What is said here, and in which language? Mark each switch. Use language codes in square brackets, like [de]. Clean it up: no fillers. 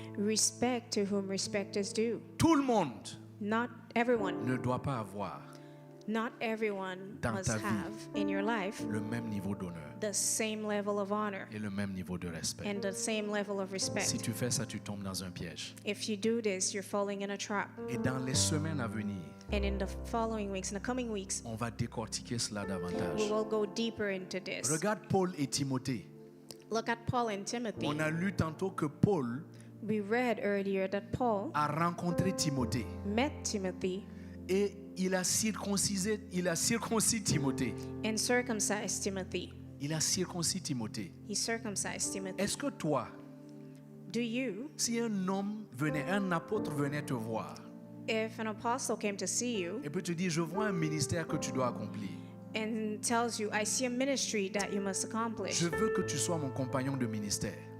[en] Respect to whom respect is due. [fr] Tout le monde [en] Not everyone. [fr] ne doit pas avoir [en] Not everyone [fr] Dans [en] must [fr] ta vie. [en] have in your life [fr] le même niveau d'honneur [en] the same level of honor [fr] et le même niveau de respect. [en] and the same level of [fr] Si [en] respect. [fr] tu fais ça, tu tombes dans un piège. [en] If you do this, you're falling in a trap. [fr] Et dans les semaines à venir, [en] And in the following weeks, in the coming weeks, [fr] on va décortiquer cela [en] we [fr] davantage. [en] will go deeper into this. [fr] Regarde Paul et Timothée. [en] Look at Paul and Timothy. [fr] On a lu tantôt que Paul [en] We read earlier that Paul [fr] a rencontré Timothée [en] met Timothy [fr] et il a circoncis Timothée. [en] and circumcised Timothy. [fr] Il a circoncis Timothée. [en] He circumcised Timothy. [fr] Est-ce que toi, [en] Do you, [fr] si un apôtre venait te voir [en] if an apostle came to see you [fr] et peut te dire, je vois un ministère que tu dois accomplir. [en] and tells you, I see a ministry that you must accomplish. [fr] Je veux que tu sois mon compagnon de ministère.